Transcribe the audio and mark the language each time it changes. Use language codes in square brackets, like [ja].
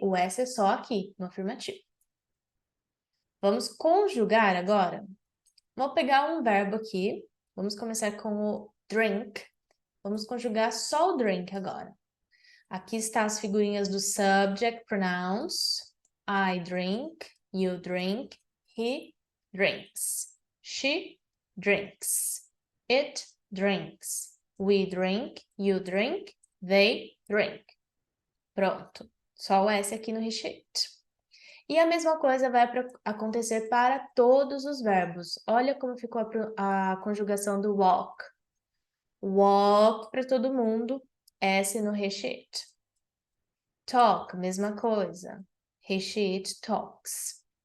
[pt] O S é só aqui, no afirmativo. Vamos conjugar agora? Vou pegar um verbo aqui. Vamos começar com o drink. Vamos conjugar só o drink agora. Aqui estão as figurinhas do subject pronouns. [en] I drink, you drink, he drinks, she drinks, it drinks, we drink, you drink, they drink. [pt] Pronto. Só o S aqui no recheate. E a mesma coisa vai acontecer para todos os verbos. Olha como ficou a conjugação do walk. Walk para todo mundo, S no recheate. Talk, mesma coisa. Recheate talks.